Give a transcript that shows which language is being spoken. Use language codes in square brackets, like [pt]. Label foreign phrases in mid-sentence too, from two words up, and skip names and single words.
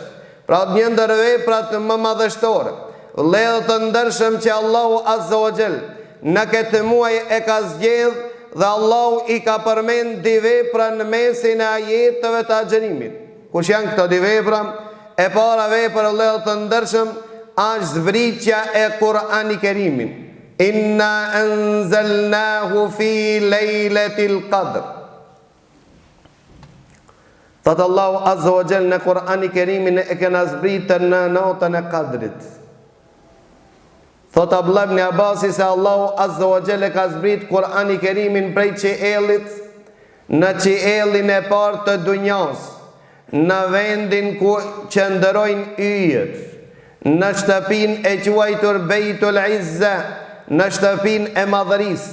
[sq] Pra një ndër veprat më madhështore, lejo të ndërshëm që Allahu [ar] عز وجل [sq] në këtë muaj e ka zgjedh dhe Allahu i ka përmend dy vepra në mesin e ajeteve të agjerimit. Kush janë këto dy vepra? E para vepër lejo të ndërshëm është zbritja e Kur'ani Kerimin. [ar] إنا أنزلناه في ليلة القدر. [sq] Thotë Allahu [ar] عز وجل [sq] në Kur'ani Kerimin e kena zbritën në natën e Qadrit. Thotë Abdullah ibn Abbasi se Allahu [ar] عز وجل [sq] e ka zbrit Kur'ani Kerimin prej qiellit në qiellin e parë të dunjas, në vendin ku qëndrojnë yjet, në shtëpin e quajtur Bejtul Izza, në shtëpin e madhërisë.